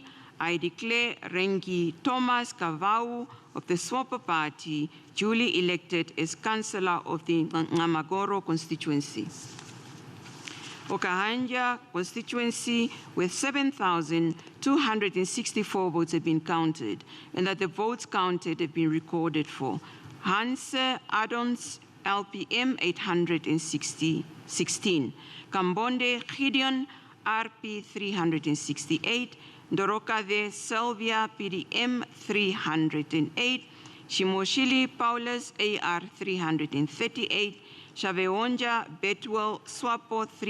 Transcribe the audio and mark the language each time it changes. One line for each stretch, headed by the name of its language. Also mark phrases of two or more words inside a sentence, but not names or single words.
English: I declare Rengi Thomas Kavau of the SWAPO party duly elected as councillor of the Amagoro constituency. Okahanja constituency, with 7,264 votes have been counted, and that the votes counted have been recorded for. Hanse Adons LPM 816, Kambonde Gideon RP 368, Dorokade Sylvia PDM 308, Shimoshili Paulus AR 338, Shaveonja Betwell Swapo